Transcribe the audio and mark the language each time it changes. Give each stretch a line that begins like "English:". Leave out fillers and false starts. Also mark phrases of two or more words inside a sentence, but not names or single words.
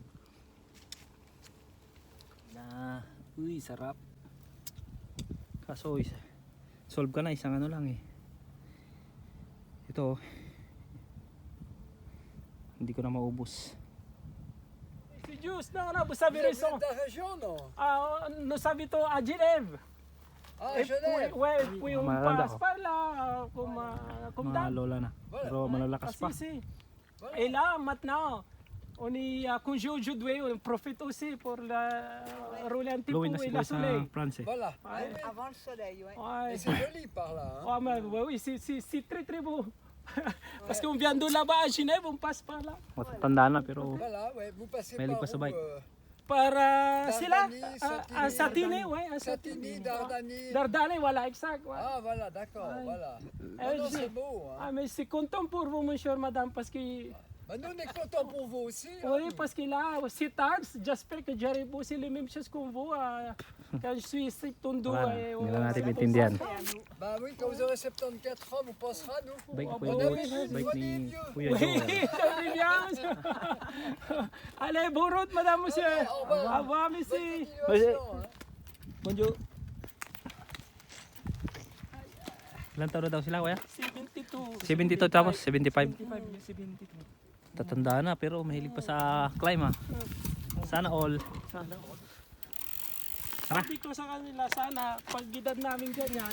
Filipino: Uy, sarap. Kaso solve ka na, isang ano lang eh. Ito hindi ko na maubos. Si Juice,
French: non, vous savez raison. Ta région, non? Nous savons à Genève. Ah, Et Genève. puis, ouais, puis on
Filipino: Malanda
French: passe
Filipino: ko.
French: par là, comme
Filipino: Mga
French: d'hab.
Filipino: lola na. Pero malalakas pa.
French: Si. Voilà. Et là, maintenant, on est à congé aujourd'hui, on profite aussi pour rouler un petit
Filipino: Gawin na
French: peu et si la
Filipino: Kuya sa
French: soleil.
Filipino: France eh.
French: Voilà. Ouais. Avant le soleil, ouais. Ouais. Et c'est joli par là. Hein? Ah, mais, ouais, oui, c'est très très beau. Parce qu'on vient de là-bas à Genève, on passe par là.
Filipino: Matatanda na pero
French: Voilà, ouais. Vous passez Mais elle est par pas sa où
Filipino: bike.
French: Par c'est là, Dardani, à Satigny, ouais, à Satigny, Dardani. Dardani, voilà, exact. Ouais. Ah, voilà, d'accord, Ouais. voilà. Eh, Non, j'ai- c'est beau. Hein? Ah, mais c'est content pour vous, mon cher madame, parce que, Bah, nous, on est contents pour vous aussi. hein. oui, parce que là, c'est tard, j'espère que j'arrive aussi les mêmes choses que vous, quand je suis ici,
Filipino: Tondo. wala na.
French: et
Filipino: Hindi na natin maintindihan.
French: Bah oui, quand vous aurez 74 ans, vous penserez à nous.
Filipino: Bike ni
French: On
Filipino: Kuya
French: avait
Filipino: Butch,
French: vu,
Filipino: bike
French: on
Filipino: ni
French: est vieux.
Filipino: Kuya
French: Oui, Joel. très bien. Allez, bonne route, madame, monsieur. Au revoir. Au revoir, Bonne monsieur. continuation, hein. Bonjour.
Filipino: Ilan taon na daw sila kuya? 72. 72 tapos 75. 72. Matatanda na pero mahilig pa sa climb ah. Sana all. Sabi ko sa kanila, sana pag edad namin ganyan,